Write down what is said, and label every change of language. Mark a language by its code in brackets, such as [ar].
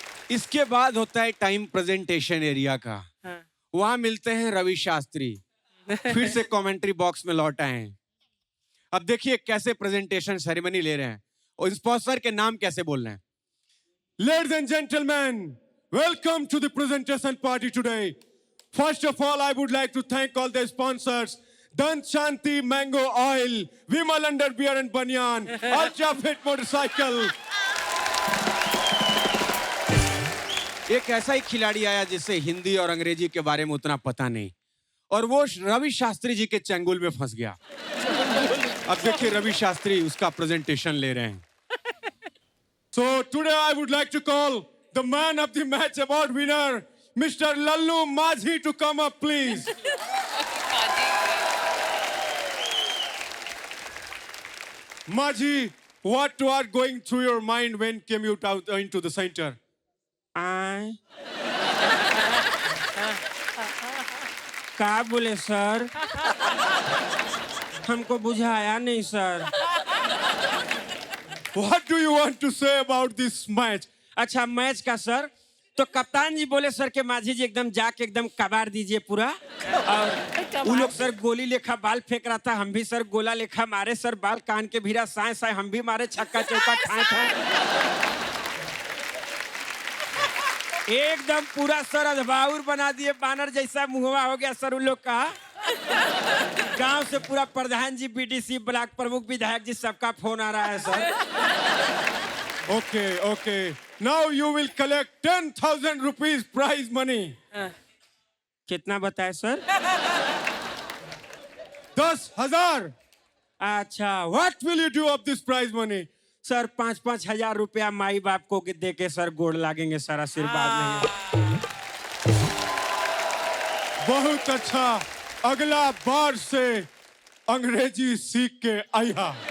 [hi] इसके बाद होता है टाइम प्रेजेंटेशन एरिया का। वहां मिलते हैं रवि शास्त्री, फिर से कमेंट्री बॉक्स में लौट आए हैं। अब देखिए कैसे प्रेजेंटेशन सेरेमनी ले रहे हैं और स्पॉन्सर के नाम कैसे बोल रहे हैं। [en] Ladies and gentlemen, welcome to the presentation party today. First of all, I would like to thank all the sponsors. Dant Shanti Mango Oil, Vimal Underwear and Banyan, Ultra Fit Motorcycle. [hi] एक ऐसा ही खिलाड़ी आया जिसे हिंदी और अंग्रेजी के बारे में उतना पता नहीं, और वो रवि शास्त्री जी के चंगुल में फंस गया। अब देखिए रवि शास्त्री उसका प्रेजेंटेशन ले रहे हैं। [en] So today I would like to call the man of the match award winner, Mr. Lallu Majhi, to come up, please. Majhi, what was going through your mind when came you out into the center? [hi] क्या बोले sir? हमको बुझाया नहीं sir. [en] What do you want to say about this match? [hi] अच्छा match का sir, तो कप्तान जी बोले sir के माझी जी एकदम जाके एकदम कबाड़ दीजिए पूरा। और वो लोग सर गोली लेखा बाल फेंक रहा था, हम भी सर गोला लेखा मारे सर, बाल कान के भीरा साए साए हम भी मारे, छक्का चौका ठाए ठाए, एकदम पूरा सर अधबाउर बना दिए, बानर जैसा मुहवा हो गया सर उन लोग का। गांव से पूरा प्रधान जी, बीडीसी, ब्लॉक प्रमुख, विधायक जी, सबका फोन आ रहा है sir. [en] Okay. Now you will collect 10,000 rupees prize money. [hi] कितना बताए सर? [en] 10,000. [hi] अच्छा, [en] What will you do of this prize money? [hi] Sir 5-5 हजार रुपया माई बाप को दे के सर गोड़ लागेंगे सर, आशीर्वाद नहीं। बहुत अच्छा, अगला बार से अंग्रेजी सीख के आया।